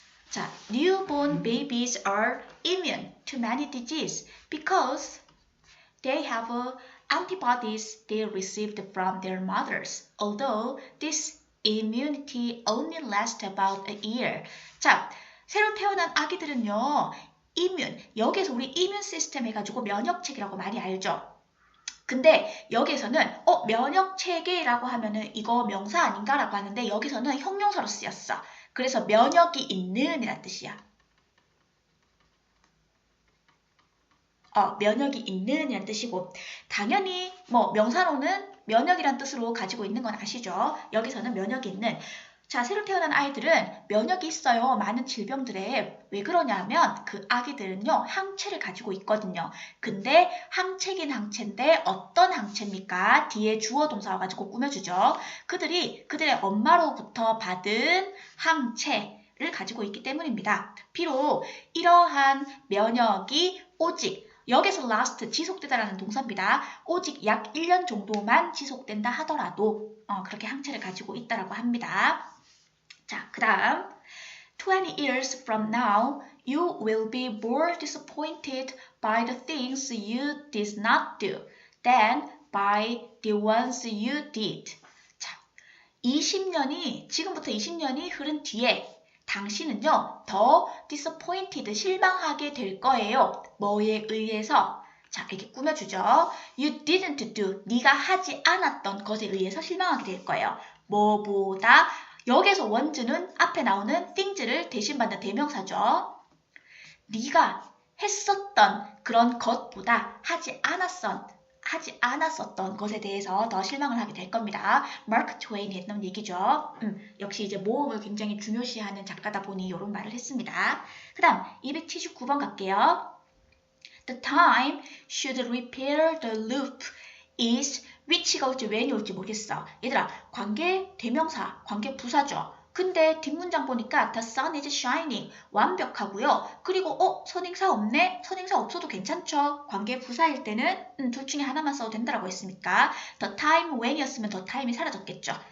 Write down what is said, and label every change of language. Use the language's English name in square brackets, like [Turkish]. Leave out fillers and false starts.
[English] 자, newborn babies are immune to many diseases because they have antibodies they received from their mothers, although this immunity only lasts about a year. [Korean] 자, 새로 태어난 아기들은요, immune, 여기에서 우리 immune 시스템 해가지고 면역체계라고 많이 알죠? 근데 여기에서는 면역체계라고 하면은 이거 명사 아닌가라고 하는데 여기서는 형용사로 쓰였어. 그래서 면역이 있는 이란 뜻이야. 면역이 있는 이란 뜻이고 당연히 뭐 명사로는 면역이란 뜻으로 가지고 있는 건 아시죠? 여기서는 면역이 있는 자, 새로 태어난 아이들은 면역이 있어요. 많은 질병들에. 왜 그러냐면 그 아기들은요. 항체를 가지고 있거든요. 근데 항체긴 항체인데 어떤 항체입니까? 뒤에 주어 동사 와가지고 꾸며주죠. 그들이 그들의 엄마로부터 받은 항체를 가지고 있기 때문입니다. 비록 이러한 면역이 오직 여기서 last 지속되다라는 동사입니다. 오직 약 1년 정도만 지속된다 하더라도 그렇게 항체를 가지고 있다라고 합니다. [English] 자, 그 다음 20 years from now, you will be more disappointed by the things you did not do than by the ones you did. [Korean] 자, 20년이 지금부터 20년이 흐른 뒤에 당신은요 더 disappointed 실망하게 될 거예요. 뭐에 의해서? 자, 이렇게 꾸며주죠. [English] You didn't do [Korean] 네가 하지 않았던 것에 의해서 실망하게 될 거예요. 뭐보다 여기서 원즈는 앞에 나오는 things를 대신받는 대명사죠. 네가 했었던 그런 것보다 하지 않았었던 것에 대해서 더 실망을 하게 될 겁니다. 마크 트웨인이 했던 얘기죠. 역시 이제 모음을 굉장히 중요시하는 작가다 보니 이런 말을 했습니다. 그 다음 279번 갈게요. [English] The time should repair the loop is which [Korean] 가 올지 when이 올지 모르겠어. 얘들아 관계 대명사, 관계 부사죠. 근데 뒷문장 보니까 [English] the sun is shining [Korean] 완벽하고요. 그리고 선행사 없네? 선행사 없어도 괜찮죠. 관계 부사일 때는 둘 중에 하나만 써도 된다라고 했으니까 the time when이었으면 the time이 사라졌겠죠.